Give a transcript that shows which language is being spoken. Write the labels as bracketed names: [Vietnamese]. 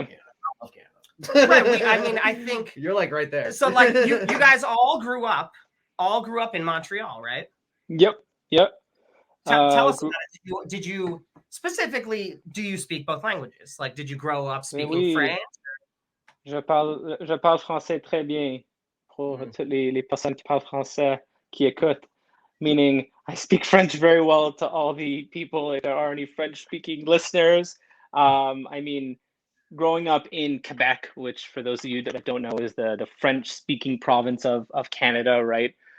[English] In Canada. I love Canada. Right. I mean, I think you're like right there. so. Like you guys all grew up in Montreal, right? Yep. Tell us about it. Did you specifically? Do you speak both languages? Like, did you grow up speaking [French] Oui. [English] French? [French] Je parle français très bien pour toutes les personnes qui parlent français qui écoutent. [English] Meaning, I speak French very well to all the people. If there are any French-speaking listeners, I mean, growing up in Quebec, which for those of you that don't know is the French-speaking province of Canada, right?